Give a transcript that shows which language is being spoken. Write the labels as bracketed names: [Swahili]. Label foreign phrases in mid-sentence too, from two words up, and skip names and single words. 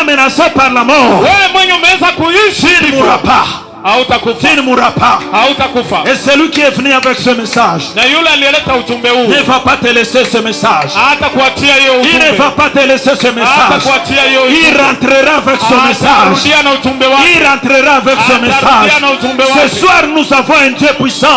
[French] été menacé par la mort, [Swahili] wewe mwenye umeweza kuishi [French] tu ne mourras pas. Tu ne mourras pas. Et celui qui est venu avec ce message ne va pas te laisser ce message. Il ne va pas te laisser ce message. Il rentrera avec ce message. Il rentrera avec ce message. Ce soir nous avons un Dieu puissant.